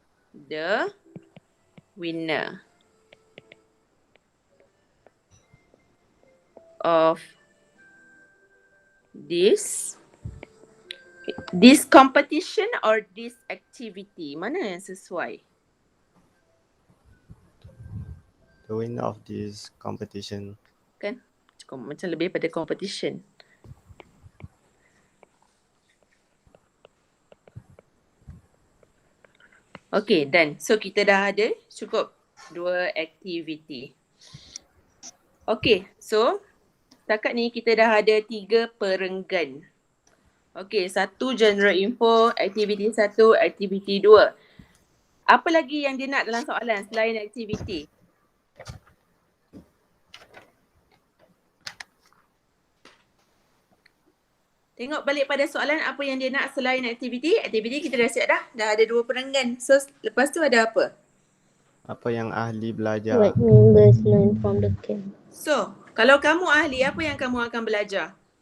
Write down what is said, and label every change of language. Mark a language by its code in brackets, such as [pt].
[en] The winner of this competition or this activity. [ms] Mana yang sesuai? [en] The winner of this competition. [ms] Kan? Macam lebih pada competition. Okay, done. So kita dah ada cukup 2 aktiviti. Okay, so setakat ni kita dah ada 3 perenggan. Okay, 1 general info, aktiviti 1, aktiviti 2. Apa lagi yang dia nak dalam soalan selain aktiviti? Tengok balik pada soalan apa yang dia nak selain aktiviti. Aktiviti kita dah siap dah. Dah ada 2 perenggan. So lepas tu ada apa? Apa yang ahli belajar? [en] What members learn from the camp? [ms] So, kalau kamu ahli, apa yang kamu akan belajar?